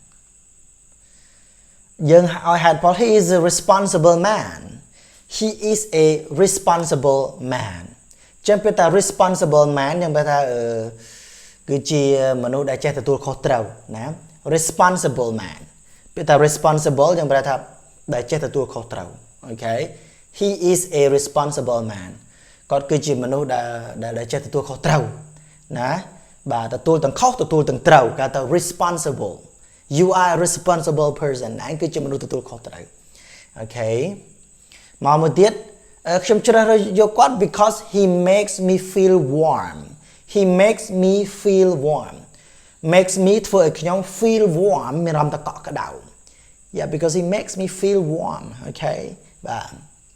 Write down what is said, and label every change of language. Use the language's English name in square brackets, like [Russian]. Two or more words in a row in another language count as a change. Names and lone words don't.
[Khmer] យើងឲ្យហេតុផល [English] he is a responsible man he is a responsible man [Khmer] ចាំពាក្យថា [English] responsible man [Khmer] យើងបែរថាគឺជាមនុស្សដែលចេះទទួលខុស ត្រូវណា [English] responsible man [Khmer] ពាក្យថា responsible យើងប្រែថាដែលចេះទទួលខុសត្រូវអូខេ [English] he is a responsible man [Khmer] គាត់គឺជាមនុស្សដែលចេះទទួលខុសត្រូវណាបាទទទួលទាំងខុសទទួលទាំងត្រូវគេថា [English] responsible you are a responsible person [Khmer] ឯងគឺជាមនុស្សទទួលខុសត្រូវអូខេមកមួយទៀតខ្ញុំជ្រើសរើសយកគាត់ [English] because he makes me feel warm he makes me feel warm makes me [Khmer] ធ្វើឲ្យខ្ញុំ [English] feel warm [Khmer] មានអារម្មណ៍ថាកក់ក្ដៅ [English] yeah because he makes me feel warm okay [Khmer] បាទ